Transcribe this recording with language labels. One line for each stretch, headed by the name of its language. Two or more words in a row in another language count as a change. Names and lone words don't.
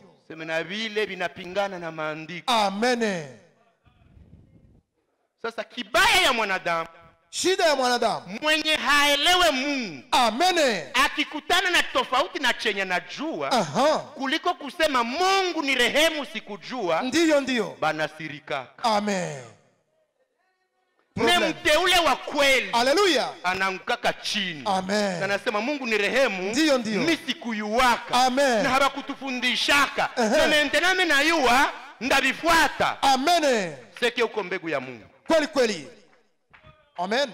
Swahili: Sema na vile vinapingana na maandiko. amene. Sasa kibaya ya mwanadamu Shida ya mwanadamu, mwenye haelewe Mungu amene. akikutana na tofauti na chenye najua Aha, kuliko kusema Mungu ni rehemu sikujua, ndiyo, ndiyo, banasirikaka. amen. Ne Problem. mteule wa kweli Haleluya, anaangukaka chini na amen. anasema Mungu ni rehemu, Ndiyo, ndiyo. mi sikuyuwaka Amen. na habakutufundishaka Ehe. na mentena mi nayuwa ndabifuata. Amene, Seke uko mbegu ya Mungu. kweli kweli, amen.